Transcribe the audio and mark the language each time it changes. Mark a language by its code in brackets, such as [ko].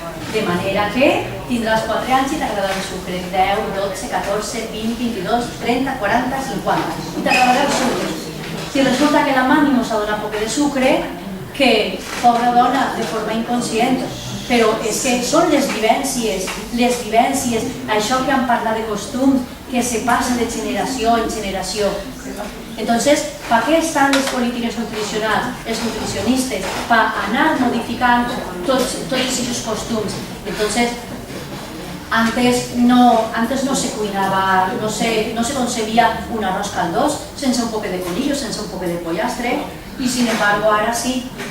[ca] De manera que tindràs 4 anys i t'agradarà el sucre, 10, 12, 14, 20, 22, 30, 40, 50, i t'agradarà el sucre. Si resulta que la mami nos ha donat poc de sucre, que, pobra dona, de forma inconscient, però és que són les vivències, això que han parlat de costum, que se passa de generació en generació. [es] Entonces, ¿para qué están las políticas nutricionales, los nutricionistas? Para anar modificando todos esos costumes. Entonces, antes no se cuinaba, no se concebía un arroz caldós [ca] sense un poco de conillo, sense un poco de pollastre, [es] y sin embargo ahora sí,